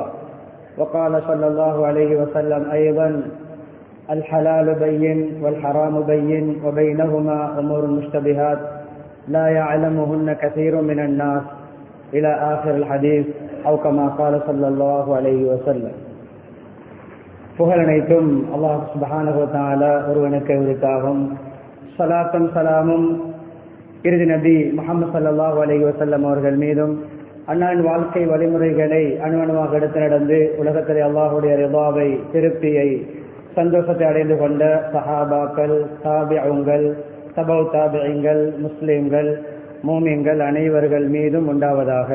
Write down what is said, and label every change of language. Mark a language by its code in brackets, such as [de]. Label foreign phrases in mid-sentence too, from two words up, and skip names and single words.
[ar] وقال صلى الله عليه وسلم أيضا الحلال بين والحرام بين وبينهما أمور مشتبهات لا يعلمهن كثير من الناس إلى آخر الحديث أو كما قال صلى الله عليه وسلم. [ta] புகழனைத்தும் அல்லாஹ் [ar] سبحانه وتعالى [ta] ஒருவனுக்கு உரித்தாகும். ஸலாத்தும் ஸலாமும் இறுதி நபி முஹம்மது [ar] صلى الله عليه وسلم [ta] அவர்கள் மீதும் அன்னாரின் வாழ்க்கை வழிமுறைகளை அணுவணுவாக எடுத்து நடந்து உலகத்திலே அல்லாஹ்வுடைய ரிதாவை திருப்தியை சந்தோஷத்தை அடைந்து கொண்ட சஹாபாக்கள், தாபிஊங்கள், தபௌ தாபிஈங்கள், முஸ்லிம்கள், மூமின்கள் அனைவர்கள் மீதும் உண்டாவதாக.